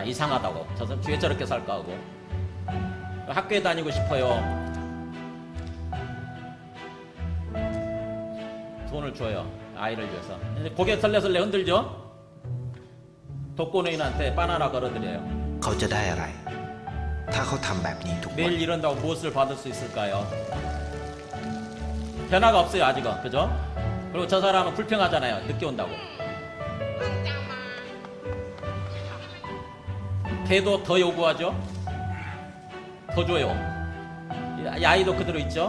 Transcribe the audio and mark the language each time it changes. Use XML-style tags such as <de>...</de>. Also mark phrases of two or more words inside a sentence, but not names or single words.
<ko>이상하다고. 저 사람 뒤에 저렇게 살까 하고. 학교에 다니고 싶어요. 돈을 줘요. 아이를 위해서. 고개 설레설레 흔들죠. 독거노인한테 바나나 걸어드려요.</ko> <th>เขาจะได้อะไร ถ้าเขาทำแบบนี้ทุกวัน</th> <ko>매일 이런다고 무엇을 받을 수 있을까요? 변화가 없어요. 아직은. 그죠? 그리고 저 사람은 불평하잖아요. 늦게 온다고. 걔도 더 요구하죠. 더 줘요. 이 아이도 그대로 있죠.</ko>